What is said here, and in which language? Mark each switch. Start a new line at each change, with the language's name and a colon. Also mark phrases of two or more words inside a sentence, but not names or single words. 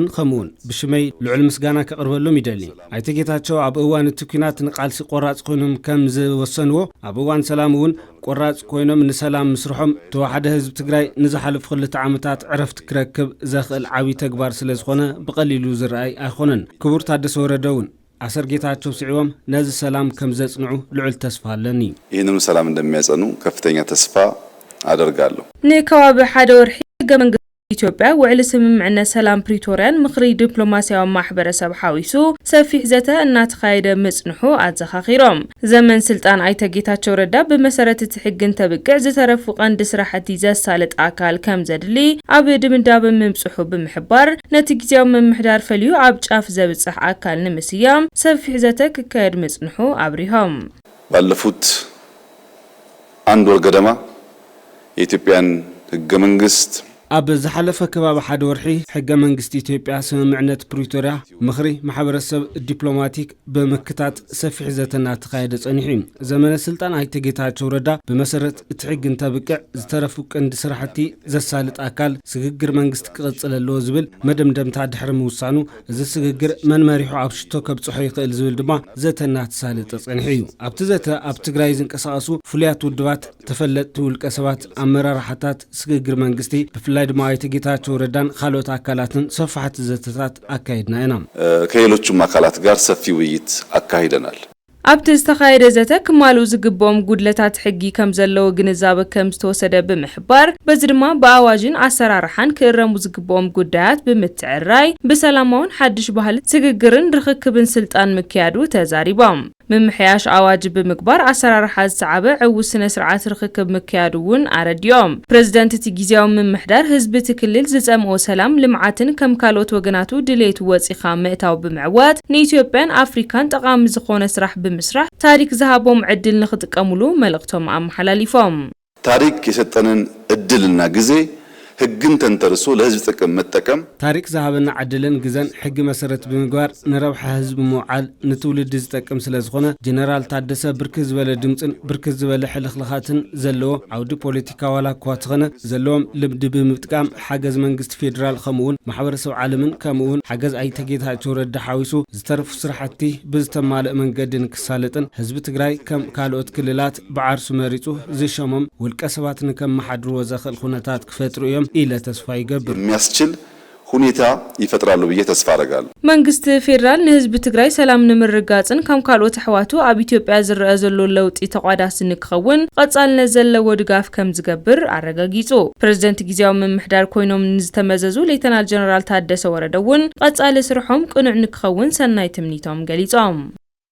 Tigrinya: ከምኡውን ብሽመይ ልዑል ምስጋና ከቕርበሎም ይደሊ። ኣይተ ጌታቸው ኣብ እዋን እቲ ኩናት ንቃልሲ ቆራጽ ኮይኖም ከም ዝወሰንዎ ኣብ እዋን ሰላም እውን ቆራጽ ኮይኖም ንሰላም ምስርሖም ተዋሓደ ህዝቢ ትግራይ ንዝሓለፉ 2 ዓመታት ዕረፍቲ ክረክብ ዘኽእል ዓብይ ተግባር ስለ ዝኾነ ብቐሊሉ ዝረኣይ ኣይኾነን። ክቡር ታደሰ ወረደ እውን ኣሰር ጌታቸው ስዒቦም ነዚ ሰላም ከም ዘጽንዑ ልዑል ተስፋ ኣለኒ።
Amharic: ይህንኑ ሰላም እንደሚያጸኑ ከፍተኛ ተስፋ አደርጋለሁ።
Tigrinya: ንከባቢ ሓደ ወርሒ ኢትዮጵያ ውዕል ስምምዕነት ሰላም ፕሪቶሪያን ምኽሪ ዲፕሎማስያዊ ማሕበረሰብ ሓዊሱ ሰፊሕ ዘተ እናተኻየደ ምጽንሑ ኣዘኻኺሮም። ዘመን ስልጣን ኣይተ ጌታቸው ረዳ ብመሰረት እቲ ሕግን ተብቅዕ ዝተረፉ ቀንዲ ስራሕቲ ዘሳልጥ ኣካል ከም ዘድሊ ኣብ ድምዳመ ምምጽሑ ብምሕባር ነቲ ጊዜያዊ መምሕዳር ፈልዩ ኣብ ጫፍ ዘብጽሕ ኣካል ንምስያም ሰፊሕ ዘተ ክካየድ ምጽንሑ ኣብሪሆም።
Amharic: ባለፉት 1 ወር ገደማ የኢትዮጵያን ሕገ መንግስት
Tigrinya: ኣብ ዝሓለፈ ከባቢ ሓደ ወርሒ ሕገ መንግስቲ ኢትዮጵያ ስምምዕነት ፕሪቶሪያ ምኽሪ ማሕበረሰብ ዲፕሎማቲክ ብምክታት ሰፊሕ ዘተና ተኻየደ ጸኒሑ። ዘመነ ስልጣን ኣይተ ጌታቸው ረዳ ብመሰረት እቲ ሕግን ተብቅዕ ዝተረፉ ቀንዲ ስራሕቲ ዘሳልጥ ኣካል ስግግር መንግስቲ ክቕጽል ኣለዎ ዝብል መደምደምታ ድሕሪ ምውሳኑ እዚ ስግግር መን መሪሑ ኣብ ሽቶ ከብጽሖ ይኽእል ዝብል ድማ ዘተና ተሳልጠ ጸኒሑ እዩ። ኣብቲ ዘተ ኣብ ትግራይ ዝንቀሳቐሱ ፍሉያት ውድባት ተፈለጥቲ ውልቀ ሰባት ኣመራርሓታት ስግግር መንግስቲ ብፍላይ ድማ ኣይተ ጌታቸው ረዳን ካልኦት አካላትን ሰፋሕቲ ዘተታት አካይድና ኢና።
Amharic: ከሌሎችም አካላት ጋር ሰፊ ውይይት አካሂደናል።
Tigrinya: ኣብቲ ዝተኻየደ ዘተ ክማልኡ ዝግብኦም ጉድለታት ሕጊ ከም ዘለዎ ግንዛበ ከም ዝተወሰደ ብምሕባር በዚ ድማ ብኣዋጅን ኣሰራርሓን ክእረሙ ዝግብኦም ጉዳያት ብምትዕራይ ብሰላማውን ሓድሽ ባህሊ ስግግርን ርክክብን ስልጣን ምክያዱ ተዛሪቦም። ምምሕያሽ ኣዋጅ ብምግባር ኣሰራርሓ ዝሰዓበ ዕውስ ስነ ስርዓት ርክክብ ምክያዱ እውን ኣረድዮም። ፕሬዝዳንት እቲ ጊዜያዊ ምምሕዳር ህዝቢ እቲ ክልል ዝጸምኦ ሰላም ልምዓትን ከም ካልኦት ወገናቱ ድሌት ወፂኻ ምእታው ብምዕዋት ንኢትዮጵያን ኣፍሪካን ጠቃሚ ዝኾነ ስራሕ ብምስራሕ ታሪክ ዝሃቦም ዕድል ንኽጥቀሙሉ መልእኽቶም ኣመሓላሊፎም።
Amharic: ታሪክ የሰጠንን ዕድልና ጊዜ ሕግን ተንተርሶ ለህዝብ ጥቅም መጠቀም
Tigrinya: ታሪክ ዝሃበና ዕድልን ግዘን ሕጊ መሰረት ብምግባር ንረብሓ ህዝቢ ምውዓል ንትውልድ ዝጠቅም ስለ ዝኾነ ጀነራል ታደሰ ብርክት ዝበለ ድምፅን ብርክት ዝበለ ሕልኽልኻትን ዘለዎ ዓውዲ ፖለቲካ ዋላ እኳ ትኾነ ዘለዎም ልምዲ ብምጥቃም ሓገዝ መንግስቲ ፌደራል ከምኡውን ማሕበረሰብ ዓለምን ከምኡውን ሓገዝ ኣይተ ጌታቸው ረዳ ሓዊሱ ዝተረፉ ስራሕቲ ብዝተማልእ መንገድን ክሳለጥን ህዝቢ ትግራይ ከም ካልኦት ክልላት ብዓርሱ መሪጹ ዝሸሞም ውልቀ ሰባትን ከም መሓድርዎ ዘኽእል ኩነታት ክፈጥሩ እዮም ኢለ ተስፋ ይገብር
Amharic: የሚያስችል ሁኔታ ይፈጥራሉ ብዬ ተስፋ አደርጋለሁ።
Tigrinya: መንግስት ፌደራል ንህዝቢ ትግራይ ሰላም ንምርጋጽን ከም ካልኦት ኣሕዋቱ ኣብ ኢትዮጵያ ዝረአ ዘሎ ለውጢ ተቋዳስን ክኸውን ቀጻልነት ዘለዎ ድጋፍ ከም ዝገብር ኣረጋጊጹ። ፕሬዝዳንት ጊዜያዊ መምሕዳር ኮይኖም ንዝተመዘዙ ሌተናል ጀነራል ታደሰ ወረደ እውን ቀጻሊ ስርሖም ቅኑዕ ንክኸውን ሰናይ ትምኒቶም ገሊጾም።